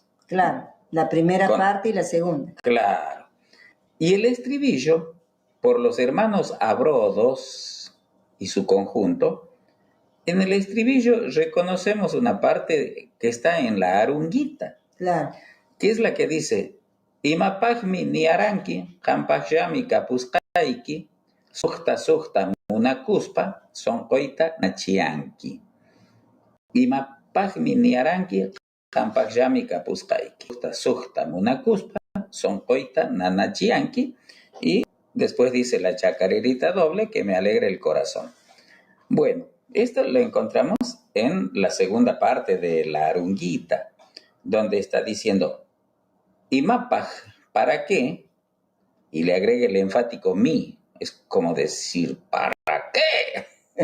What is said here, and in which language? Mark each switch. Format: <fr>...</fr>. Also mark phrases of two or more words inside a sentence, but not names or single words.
<es>Claro, la primera parte y la segunda. Claro. Y el estribillo, por los hermanos Abrodos y su conjunto, en el estribillo reconocemos una parte que está en la arunguita. Claro. Que es la que dice,</es> <qu>Imapagmi niaranki, Hampajyami kapusqayki, Sujta munakuspa, Sonkoita nachianki. Imapagmi niaranki, Hampajyami kapusqayki, Sujta munakuspa, Sonkoita nanachianki.</qu> <es>Y después dice la chacarerita doble que me alegra el corazón. Bueno, esto lo encontramos en la segunda parte de la arunguita, donde está diciendo, Imapaj, ¿para qué? Y le agrega el enfático mi, es como decir, ¿para qué?</es>